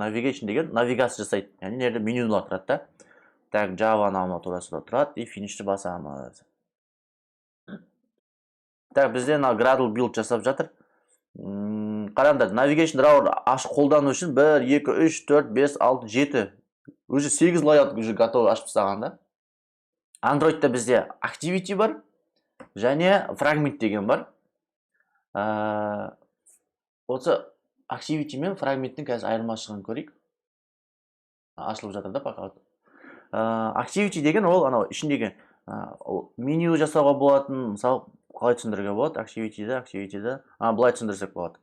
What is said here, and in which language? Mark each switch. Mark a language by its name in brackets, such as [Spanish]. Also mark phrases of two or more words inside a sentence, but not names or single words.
[Kazakh] Navigation деген навигация жасайды. Яғни нерде менюлар тұрады да. Так, Java намы турасында тұрады и Finish'ті басамыз. Так, бізде Gradle build жасап жатыр. Қараңдар, [English] Navigation Drawer [Kazakh] ашып қолдану үшін 1, 2, 3, 4, 5, 6, 7. Уже 8 layout [Russian] уже готовы [Kazakh] ашып тастаған да. Android'та бізде Activity бар, және Fragment деген бар. Осы Activity мен Fragment'ің қазір айырмашылығын көрейік. Ашылып жатыр да пока. Activity деген ол анау ішіндегі меню жасауға болатын, мысалы қалай түсіндіруге болады Activity'ді, былай түсіндірсек болады.